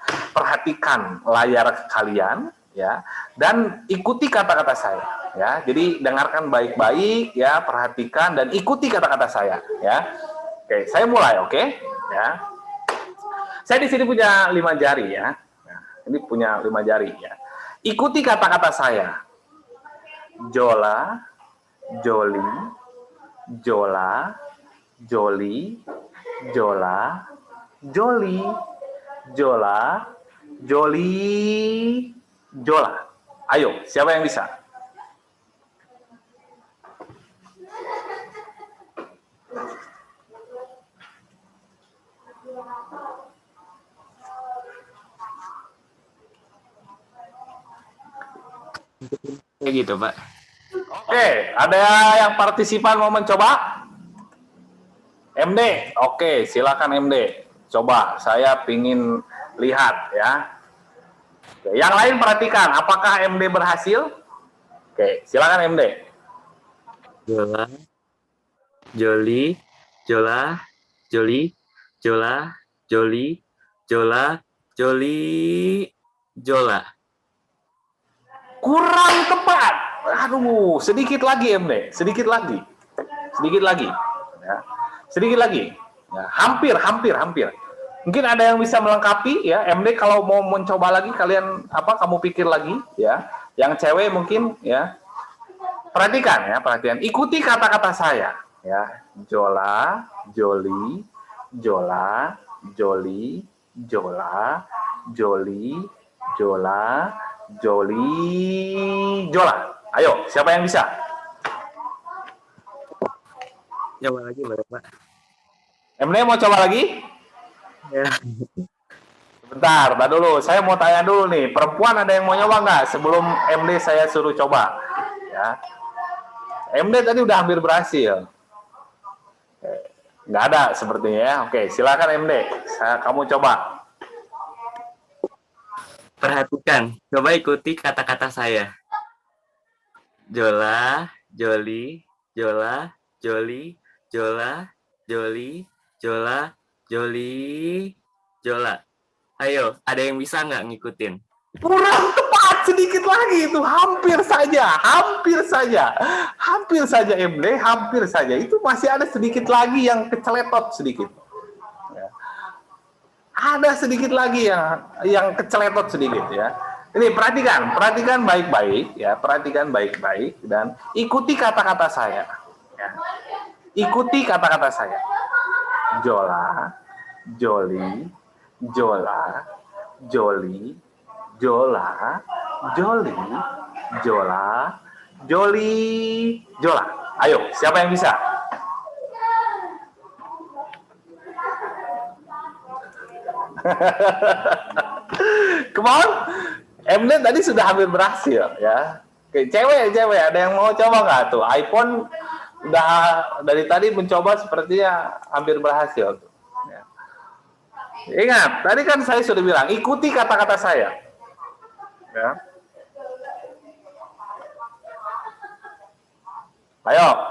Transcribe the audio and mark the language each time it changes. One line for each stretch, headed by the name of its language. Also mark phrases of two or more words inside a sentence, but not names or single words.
Indonesian: Perhatikan layar kalian ya, dan ikuti kata-kata saya ya. Jadi dengarkan baik-baik ya, perhatikan dan ikuti kata-kata saya ya. Oke, saya mulai, oke ya. Saya di sini punya 5 jari ya. Nah, ini punya 5 jari ya. Ikuti kata-kata saya. Jola, joli, jola, joli, jola, joli, jola, joli, jola. Ayo, siapa yang bisa? Kayak gitu, Pak. Oke, ada yang partisipan mau mencoba? MD, oke, silakan MD. Coba, saya pingin lihat ya. Oke, yang lain perhatikan, apakah MD berhasil? Oke, silakan MD. Jola, joli, jola, joli, jola, joli, jola, joli, jola. Kurang tepat. Aduh, sedikit lagi MD, sedikit lagi. Sedikit lagi. Ya. Sedikit lagi. Ya, hampir. Mungkin ada yang bisa melengkapi ya, MD kalau mau mencoba lagi kalian kamu pikir lagi ya. Yang cewek mungkin ya. Perhatikan. Ikuti kata-kata saya ya. Jola, joli, jola, joli, jola, joli, jola, joli, jola. Ayo, siapa yang bisa? Coba lagi boleh, Pak. MD mau coba lagi? Ya. Bentar dulu. Saya mau tanya dulu nih. Perempuan ada yang mau nyoba nggak sebelum MD saya suruh coba? Ya. MD tadi udah hampir berhasil. Nggak ada sepertinya ya. Oke, silakan MD. Kamu coba. Perhatikan, coba ikuti kata-kata saya. Jola, joli, jola, joli, jola, joli, jola, joli, jola. Ayo, ada yang bisa nggak ngikutin? Kurang tepat, sedikit lagi itu. Hampir saja MD, hampir saja. Itu masih ada sedikit lagi yang keceletot sedikit. Ya. Ada sedikit lagi yang keceletot sedikit ya. Ini perhatikan baik-baik ya, perhatikan baik-baik dan ikuti kata-kata saya. Ya. Ikuti kata-kata saya. jola, joli, jola, joli, jola, joli, jola, joli, jola. Ayo, siapa yang bisa?
English: Come on.
Indonesian: MD tadi sudah hampir berhasil ya. Oke, cewek, ada yang mau coba nggak tuh? iPhone udah dari tadi mencoba sepertinya hampir berhasil. Ya. Ingat, tadi kan saya sudah bilang ikuti kata-kata saya. Ya. Ayo.